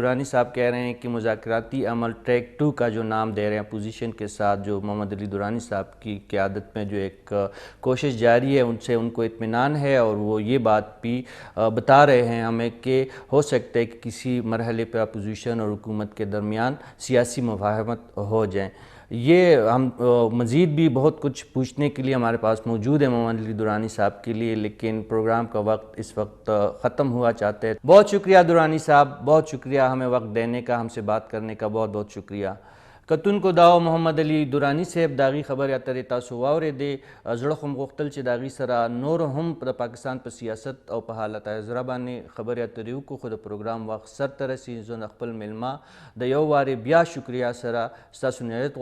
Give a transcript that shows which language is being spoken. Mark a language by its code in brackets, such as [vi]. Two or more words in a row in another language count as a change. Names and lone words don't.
[ur] دورانی صاحب کہہ رہے ہیں کہ مذاکراتی عمل ٹریک 2 کا جو نام دے رہے ہیں اپوزیشن کے ساتھ، جو محمد علی دورانی صاحب کی قیادت میں جو ایک کوشش جاری ہے، ان کو اطمینان ہے، اور وہ یہ بات بھی بتا رہے ہیں ہمیں کہ ہو سکتا ہے کہ کسی مرحلے پہ اپوزیشن اور حکومت کے درمیان سیاسی مفاہمت ہو جائیں۔ یہ ہم مزید بھی بہت کچھ پوچھنے کے لیے ہمارے پاس موجود ہے محمد علی دورانی صاحب کے لیے، لیکن پروگرام کا وقت اس وقت ختم ہوا چاہتے ہیں۔ بہت شکریہ دورانی صاحب، بہت شکریہ ہمیں وقت دینے کا، ہم سے بات کرنے کا بہت بہت شکریہ۔ [ps] کتون کو داو محمد علی دورانی صاحب داغي خبر اترې تاسو واورېدې، زړه خو م غوښتل چې د هغې سره نور هم د پاکستان په سیاست او په حالت حاضره باندې خبرې اترې وکړو، خو د پروګرام وخت سر ته رسي. زه د خپل میلمه د یو وارې بیا شکریه سره ستاسو نهایت غواړم.